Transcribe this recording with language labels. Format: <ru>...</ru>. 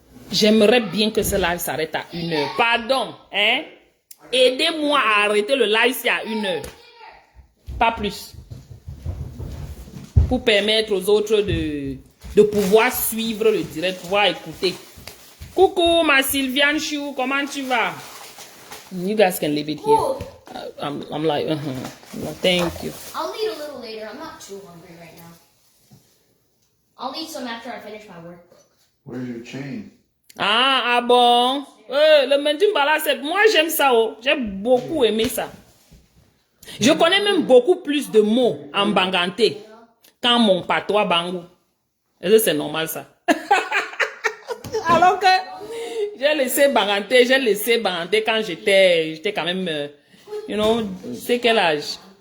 <fr>J'aimerais bien que ce live s'arrête à 1 heure. Pardon, hein? Aidez-moi à arrêter le live si à 1 heure. Pas plus. Pour permettre aux autres de pouvoir suivre le direct, pouvoir écouter. Coucou, ma Sylviane Chou, comment tu vas?</fr> <en>You guys can leave it here. I'm like, thank you. I'll eat a little later. I'm not too hungry right now. I'll eat some after I finish my work. Where's your chain?</en> <fr>Ah bon? Le Mendumbala, moi j'aime ça. Oh. J'ai beaucoup aimé ça. Je connais même beaucoup plus de mots en Banganté qu'en mon patois Bangou. Est-ce que c'est normal ça? Alors que j'ai laissé Banganté quand j'étais quand même, c'est quel âge?</fr>